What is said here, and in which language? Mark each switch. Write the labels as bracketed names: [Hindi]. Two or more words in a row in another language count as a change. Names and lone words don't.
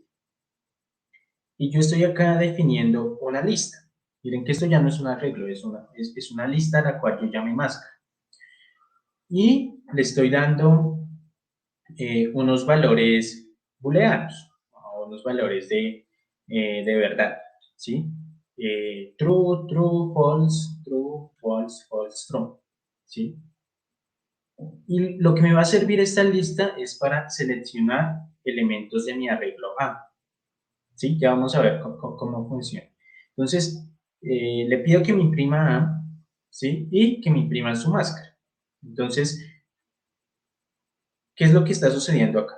[Spanish] Y yo estoy acá definiendo una lista. Miren que esto ya no es un arreglo, es una lista a la cual yo llamé máscara. Y le estoy dando unos valores booleanos, unos valores de verdad, ¿sí? [English] True, true, false, true, false, false, true, [Spanish] ¿sí? Y lo que me va a servir esta lista es para seleccionar elementos de mi arreglo A, ¿sí? Ya vamos a ver cómo funciona. Entonces, le pido que me imprima A, ¿sí? Y que me imprima su máscara. Entonces, ¿qué es lo que está sucediendo acá?